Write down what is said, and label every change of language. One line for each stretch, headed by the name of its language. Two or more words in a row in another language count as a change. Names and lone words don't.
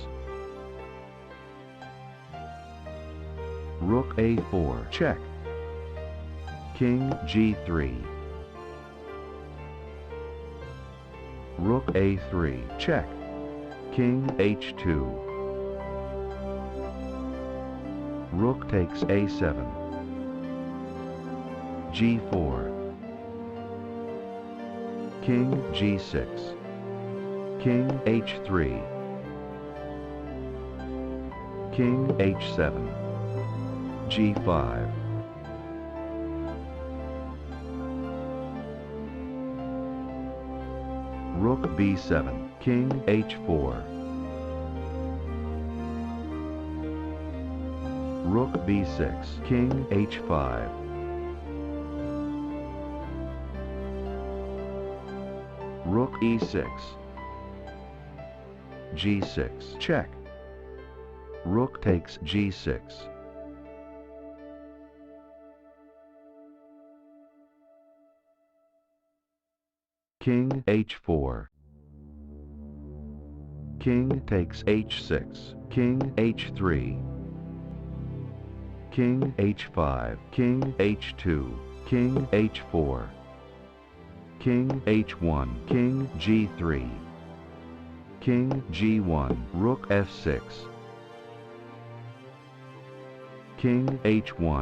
English: Rook A4, check. King G3. Rook A3, check. King H2. Rook takes A7. G4. King G6. King H3. King H7. G5. Rook B7, King H4. Rook B6, King H5. Rook E6. G6, check. Rook takes G6. King H4. King takes H6. King H3. King H5. King H2. King H4. King H1. King G3. King G1. Rook F6. King H1.